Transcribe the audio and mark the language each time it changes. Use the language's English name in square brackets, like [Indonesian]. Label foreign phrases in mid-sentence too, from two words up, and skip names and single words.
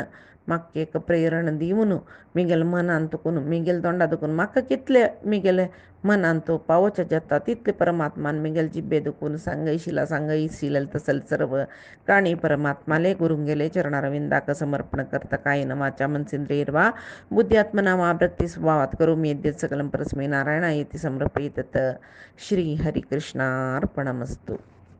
[Konkani] म्हाका एक प्रेरण दिवन मिगेल मनान तुकून मिगेल तोंडा दुखून म्हाका कितले मिगेले मनान तो पावोचे जाता तितले परमात्मान मिगेल जिब्बे दुखून सांगयशिले तसल सर्व काणी परमात्माले गुरुंगेले चरणारविंदाक समर्पण करता [Sanskrit] कायेन वाचा मनसेंद्रियर्वा बुद्ध्यात्मना वा वृत्ति स्वभावात करोमि यद्यत् सकलं परस्मै नारायणायेति समर्पयेत् श्री हरिकृष्णार्पणमस्तु.